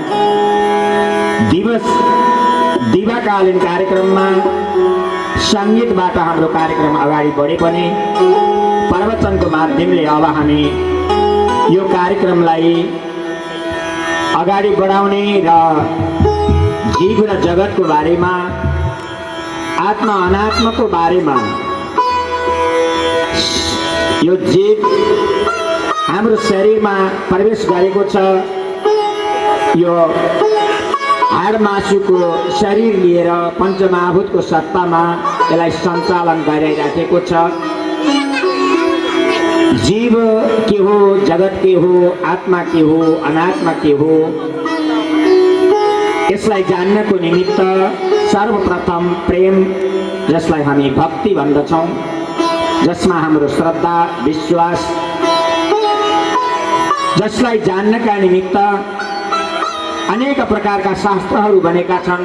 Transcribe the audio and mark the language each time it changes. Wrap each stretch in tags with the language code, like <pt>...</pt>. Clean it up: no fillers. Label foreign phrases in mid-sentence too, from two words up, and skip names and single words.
<ne>दिवाकालीन कार्यक्रममा सङ्गीतबाट हाम्रो कार्यक्रम अगाडि बढे पनि प्रवचनको माध्यमले अब हामी यो कार्यक्रमलाई अगाडि बढाउने र जीव र जगतको बारेमा आत्मा अनात्माको बारेमा यो जीव हाम्रो शरीरमा प्रवेश गरेको छ। यो हाड मासुको शरीर लिएर पञ्चमहाभूतको सत्तामा यसलाई सञ्चालन गरिराखेको छ। जीव के हो, जगत के हो, आत्मा के हो, अनात्मा के हो, यसलाई जान्नको निमित्त सर्वप्रथम प्रेम, जसलाई हामी भक्ति भन्दछौँ, जसमा हाम्रो श्रद्धा विश्वास, जसलाई जान्नका निमित्त अनेक प्रकारका शास्त्रहरू बनेका छन्।</ne>